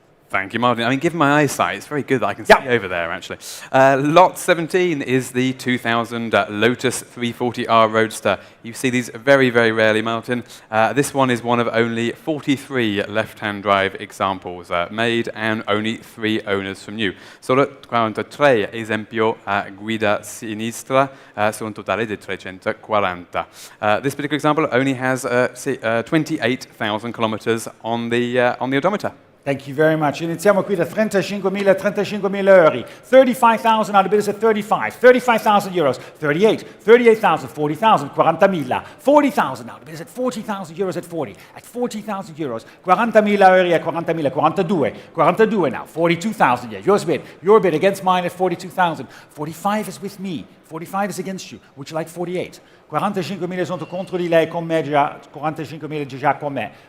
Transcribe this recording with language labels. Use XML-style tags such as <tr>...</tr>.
<en>Thank you, Martin. I mean, given my eyesight, it's very good that I can see over there, actually. Lot 17 is the 2000 Lotus 340R Roadster. You see these very, very rarely, Martin. This one is one of only 43 left-hand drive examples made and only 3 owners from new.</en> <it>Solo 43 esempio a guida sinistra su un totale di 340.</it> <en>This particular example only has 28,000 kilometers on the odometer. Thank you very much.</en> <it>Iniziamo qui da 35.000 euro.</it> <en>35,000 now, the bid is at 35. 35,000 euros. 38. 38,000. 40,000. 40.000. 40,000 now, the bid is at 40,000 euros at 40. At 40,000 euros. 40.000 euro at 40.000. 42. 42 now. 42,000. Yeah, yours bid. Your bid against mine at 42,000. 45 is with me. 45 is against you. Would you like 48?</en> <it>45.000 sono contro di lei, con me già, 45.000 già con me.</it>